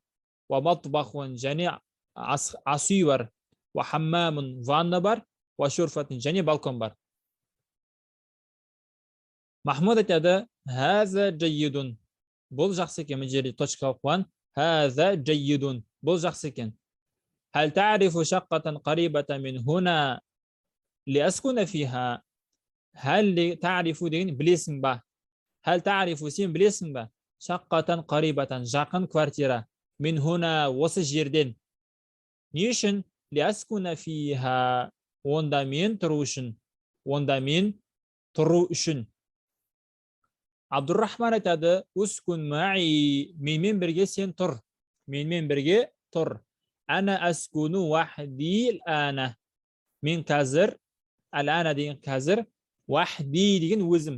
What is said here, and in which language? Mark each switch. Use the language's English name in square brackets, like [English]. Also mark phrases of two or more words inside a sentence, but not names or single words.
[Arabic] ومطبخ, [Kazakh] және ас үй бар. [Arabic] وحمام, [Kazakh] ванна бар. [Arabic] وشرفة, [Kazakh] және балкон бар. Махмуд айтады: [Arabic] هذا جيد. [Kazakh] Бұл жақсы екен. Бұл жерде точкалық қойған. [Arabic] هذا جيد. [Kazakh] Бұл жақсы екен. [Arabic] هل تعرف شقة قريبة من هنا لأسكن فيها؟ هل تعرف [Kazakh] деген білесің ба? [Arabic] هل تعرف [Kazakh] сен білесің ба? [Arabic] شقة قريبة [Kazakh] жақын квартира [Arabic] من هنا [Kazakh] осы жерден. Не үшін? [Arabic] لأسكن فيها [Kazakh] онда мен тұру үшін. Онда мен тұру үшін. Абдуррахман айтады, [Arabic] «اسكن معي, [Kazakh] менімен бірге сен тұр. Менімен бірге тұр. [Arabic] أنا أسكن وحدي الآن. [Kazakh] Мен қазір, ал-ана деген қазір, вахди деген өзім.